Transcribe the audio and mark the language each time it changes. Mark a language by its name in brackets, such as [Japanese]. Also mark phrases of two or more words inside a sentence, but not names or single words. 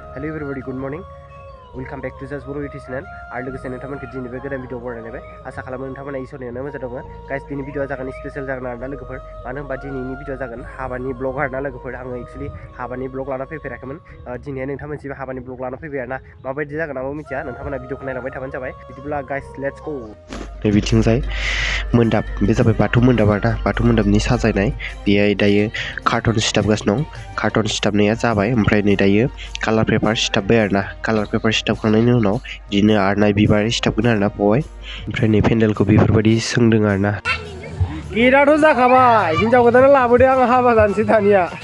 [English] Hello everybody, good morning. Welcome back to Zest Boro YouTube channel. [Bodo] आरो लोगोसे नोंथांमोनखौ दिनैबो गोदान भिडिअ बरायनायबाय आसा खालामो नोंथांमोना इसोरनि अननायाव मोजां दङ गाइस दिनै भिडिअआ जागोन स्पेशल जागोन आरोना लोगोफोर मानो होनबा दिनैनि भिडिअआ जागोन हाबानि ब्लग आरोना लोगोफोर आङो एक्चुअली हाबानि ब्लग लाना फैफेराखैमोन दिनैहाय नोंथांमोनसिम हाबानि ब्लग लाना फैबाय आरोना माबायदि जागोन आंबो मिथिया नोंथांमोना भिडिअखौ नायलांबाय थाबानो जाबाय बिदिब्ला गाइस [English] let's go [Bodo] नै बिथिंजाय मोनदाब बे जाबाय बाथौ मोनदाब आरोना बाथौ मोनदाबनि साजायनाय बेहाय दायो कार्टन सिथाबगासिनो दं कार्टन सिथाबनाया जाबाय ओमफ्राय नै दायो [English] color paper [Bodo] सिथाबबाय आरोना [English] color paper [Bodo] सिथाबखांनायनि उनाव बिदिनो आरनाय बिबार सिथाबगोन आरोना बावहाय ओमफ्राय नै पेन्डेलखौ बेफोरबायदि सोंदों आरोना गेटआथ' जाखाबाय हिनजाव गोदाना लाबोदो आं हाबा जानोसै दानिया